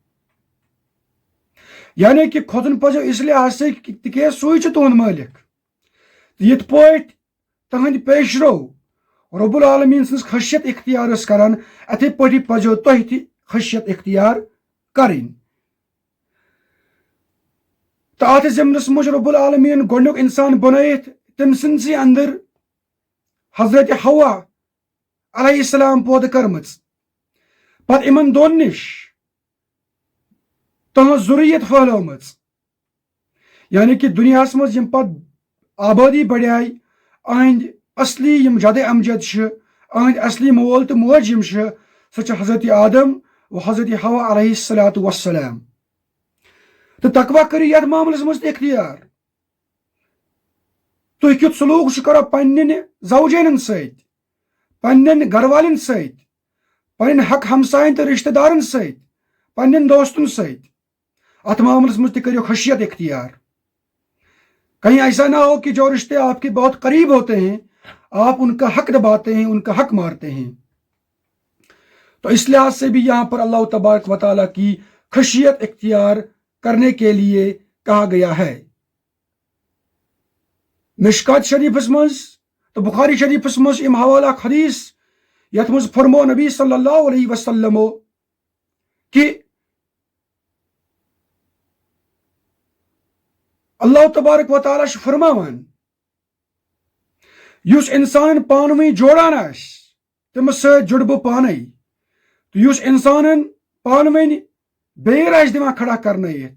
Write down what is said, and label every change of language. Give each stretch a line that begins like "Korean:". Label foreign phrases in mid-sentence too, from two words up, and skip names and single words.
Kashmiri: یعنی کہِ کھوژُن پزیو اس لحاظ سۭتۍ تِکیٛازِ سُے چھُ تُہُنٛد مٲلِک تہٕ یِتھ پٲٹھۍ تٕہنٛدۍ پیشرو
Arabic: رب العالمیٖن
Kashmiri: سٕنٛز خشیت اختیار ٲس کران اِتھے پٲٹھی پزیو تۄہہِ تہِ خشیت اختیار کرٕنۍ تہٕ اتھ ضمنس منٛز چھُ
Arabic: رب العالمیٖن
Kashmiri: گۄڈنیُک انسان بنٲیِتھ تٔمۍ سٕنٛدسٕے انٛدر حضرت حوا
Arabic: علیہ السلام
Kashmiri: پٲدٕ کٔرمٕژ پتہٕ یِمن دۄن نِش تٕہنٛز ذُریت پھٔہلٲومٕژ یعنی کہِ دُنیاہس منٛز یِم پتہٕ آبٲدی بڑیے أہنٛدۍ اصلی یِم جدٕ امجد چھِ أہنٛدۍ اصلی مول تہٕ موج یِم چھِ سۄ چھِ حضرت آدم و حضرت حوا
Arabic: علیہ الصلوۃ والسلام
Kashmiri: تہٕ تقوا کٔرِو یتھ معاملس منٛز تہِ اختیار تُہۍ کیُتھ سلوٗک چھُ کران پننٮ۪ن زوجینن سۭتۍ پننٮ۪ن گرٕ والٮ۪ن سۭتۍ پنٕنۍ حق ہمساین تہٕ رشتہٕ دارن سۭتۍ پننٮ۪ن دوستن سۭتۍ اتھ معاملس منٛز تہِ کٔرِو خشیت اختیار
Urdu: کہیں ایسا نہ ہو کہ جو رشتے آپ کے بہت قریب ہوتے ہیں آپ ان کا حق دباتے ہیں ان کا حق مارتے ہیں تو اس لحاظ سے بھی یہاں پر اللہ تبارک و تعالیٰ کی خشیت اختیار کرنے کے لیے کہا گیا ہے
Kashmiri: مشکات شریفس منٛز تو بخاری شریفس منٛز ام حوالہ حدیث یتھ منٛز فرمو نبی صلی اللہ علیہ وسلمو کہ
Arabic: اللہ تبارک و تعالیٰ
Kashmiri: چھُ فرماوان یُس انسان پانہٕ ؤنۍ جوڑان آسہِ تٔمِس سۭتۍ جُڑٕ بہٕ پانے تہٕ یُس انسانن پانہٕ ؤنۍ بیٚیہِ آسہِ دِوان کھڑا کرنٲیِتھ